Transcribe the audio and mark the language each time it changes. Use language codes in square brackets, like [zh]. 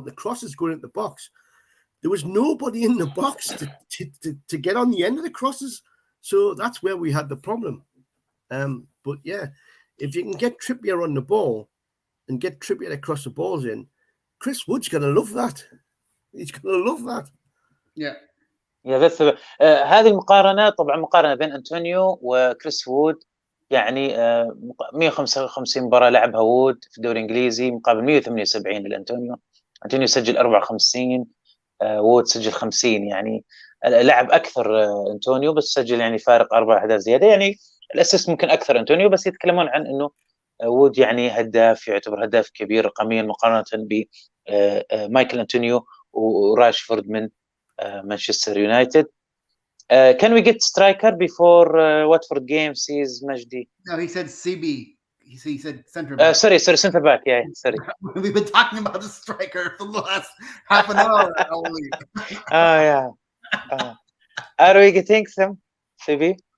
[en] The cross is going into the box. There was nobody in the box to get on the end of the crosses, so that's where we had the problem. But yeah. If you can get Trippier on the ball and get Trippier to cross the balls in, Chris Wood's going to love that. He's going to love that. Yeah. [ar] بس هذه المقارنة طبعا مقارنة بين أنطونيو وكريس وود، يعني 155 مباراة لعبها وود في الدوري الإنجليزي مقابل 178 للأنطونيو. أنطونيو سجل 54، وود سجل 50، يعني لعب أكثر أنطونيو، بس سجل يعني فارق 4 أهداف زيادة. يعني الاسيست ممكن اكثر انطونيو، بس يتكلمون عن انه وود يعني هداف، يعتبر هداف كبير رقميا مقارنه بمايكل انطونيو وراشفورد من مانشستر يونايتد. [en] Can we get striker before Watford game, says Majdi? No, he said CB. He said center back. Sorry, center back. Yeah, sorry. We've been talking about the striker for the last half an hour only. Yeah. Are we getting some CB?